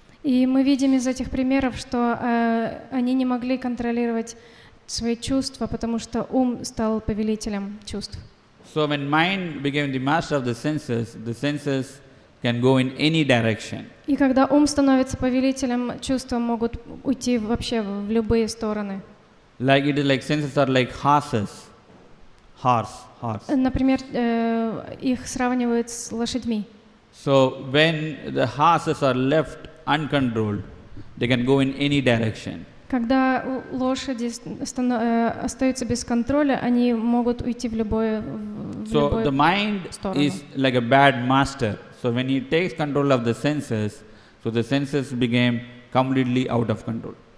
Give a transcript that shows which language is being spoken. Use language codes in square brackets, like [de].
[ru] И мы видим из этих примеров, что они не могли контролировать свои чувства, потому что ум стал повелителем чувств. [en] So when mind became the master of the senses can go in any direction. [ru] И когда ум становится повелителем, чувства могут уйти вообще в любые стороны. [en] Like it is like senses are like horses. Horse. [ru] Например, их сравнивают с лошадьми. [en] So when the horses are left uncontrolled, they can go in any direction. [ru] Когда лошади остаются без контроля, они могут уйти в любую [en] So the mind is like a bad master. So when he takes control of the senses, so the senses became completely out of control.